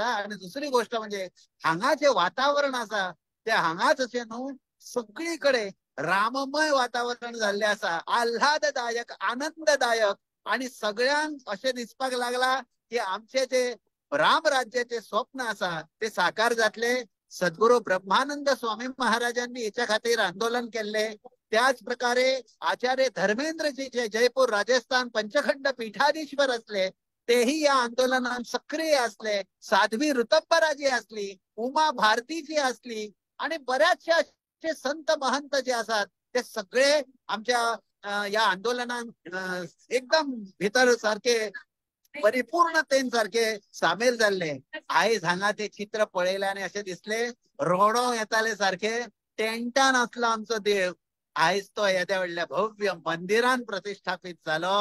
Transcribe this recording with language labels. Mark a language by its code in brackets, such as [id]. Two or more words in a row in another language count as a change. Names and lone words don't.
[kok] आणि दुसरी गोष्ट म्हणजे हांगा जे वातावरण आसा ते हांगाच अशें न्हू, सगळीकडे राममय वातावरण जाल्ले आसा, आल्हाददायक, आनंददायक। आणि सगळ्यांक अशें दिसपाक लागला की आमचे जे राम राज्याचे स्वप्न आसा ते साकार जातले। सद्गुरू ब्रह्मानंद स्वामी महाराजांनी याच्या खातीर आंदोलन केले। त्याच प्रकारे आचार्य धर्मेंद्रजी जे जयपूर राजस्थान पंचखंड पीठाधीश्वर असले तेही या आंदोलनात सक्रिय असले। साध्वी ऋतंबराजी असली, उमा भारतीजी असली आणि बऱ्याचशा संत महंत जे असतात ते सगळे आमच्या या आंदोलनात एकदम भितर सारखे परिपूर्णतेन सारखे सामील झाले। आयज हांगा ते चित्र पळयले आणि असे दिसले रोडो येताले सारखे, टेंटान असलो आमचो देव। आयज तो येद्या व्हडल्या भव्य मंदिरान प्रतिष्ठापित जालो।